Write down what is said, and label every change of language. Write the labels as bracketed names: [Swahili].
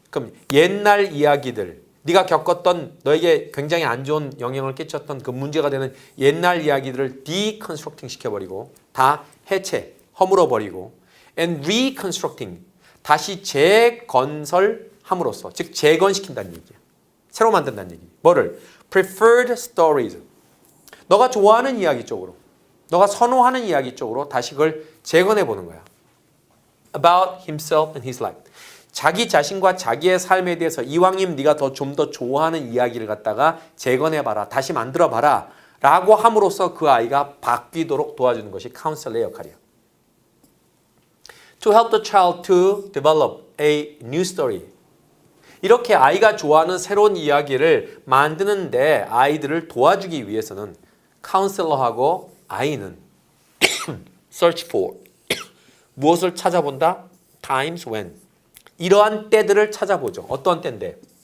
[Korean] 그럼 옛날 이야기들 네가 겪었던 너에게 굉장히 안 좋은 영향을 끼쳤던 그 문제가 되는 옛날 이야기들을 deconstructing 시켜버리고 다 해체, 허물어버리고 [English] and reconstructing [Korean] 다시 재건설함으로써 즉 재건시킨다는 얘기야. 새로 만든다는 얘기. 뭐를? [English] preferred stories. [Korean] 너가 좋아하는 이야기 쪽으로 너가 선호하는 이야기 쪽으로 다시 그걸 재건해 보는 거야. [English] about himself and his life. [Korean] 자기 자신과 자기의 삶에 대해서 이왕이면 네가 좀 더 좋아하는 이야기를 갖다가 재건해봐라. 다시 만들어봐라. 라고 함으로써 그 아이가 바뀌도록 도와주는 것이 카운셀러의 역할이야. [English] To help the child to develop a new story. [Korean] 이렇게 아이가 좋아하는 새로운 이야기를 만드는데 아이들을 도와주기 위해서는 카운셀러하고 아이는 [English] search for [Korean] 무엇을 찾아본다? [English] times when [Korean] 이러한 때들을 찾아보죠. 어떤 때인데?